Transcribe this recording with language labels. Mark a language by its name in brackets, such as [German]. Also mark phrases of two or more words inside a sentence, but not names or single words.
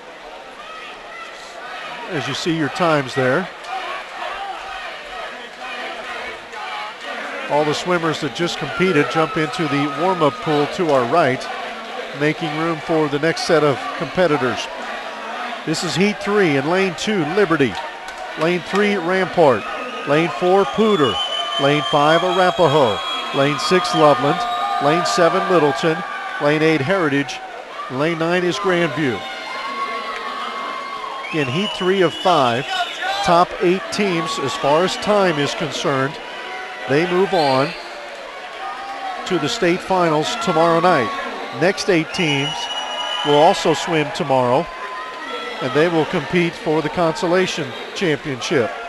[English] As you see your times there. All the swimmers that just competed jump into the warm-up pool to our right, making room for the next set of competitors. This is heat 3 in lane 2, Liberty. Lane 3, Rampart. Lane 4, Pooter. Lane 5, Arapahoe. Lane 6, Loveland. Lane 7, Littleton. Lane 8, Heritage. Lane 9 is Grandview. In heat 3 of 5, top 8 teams, as far as time is concerned, they move on to the state finals tomorrow night. Next 8 teams will also swim tomorrow, and they will compete for the consolation championship.